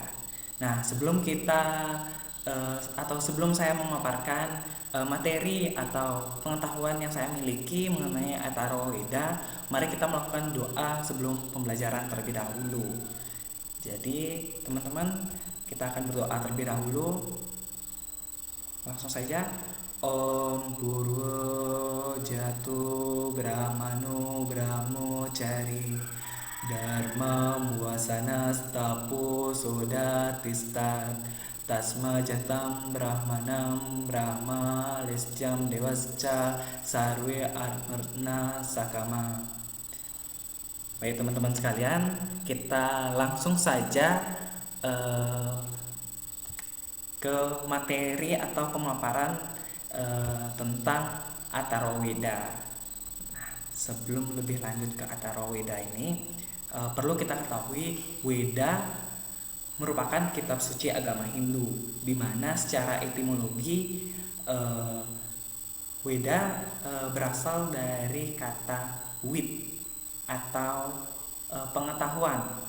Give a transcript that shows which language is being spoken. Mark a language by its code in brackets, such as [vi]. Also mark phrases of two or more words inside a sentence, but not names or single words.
[id] Nah, sebelum saya memaparkan materi atau pengetahuan yang saya miliki mengenai Atharva Weda, mari kita melakukan doa sebelum pembelajaran terlebih dahulu. Jadi, teman-teman, kita akan berdoa terlebih dahulu. Langsung saja. [sa] ओम् पूर्वो जातो ब्रह्मणो ब्रह्मचारी धर्मं वसानः तपसा उदतिष्ठत् तस्मात् जातं ब्राह्मणं ब्रह्म ज्येष्ठं देवाश्च सर्वे अमृतेन साकम्. [id] Baik teman-teman sekalian, kita langsung saja ke materi atau pemaparan tentang Atharva Weda. Nah, sebelum lebih lanjut ke Atharva Weda ini, perlu kita ketahui Weda merupakan kitab suci agama Hindu, di mana secara etimologi Weda berasal dari kata wit atau pengetahuan.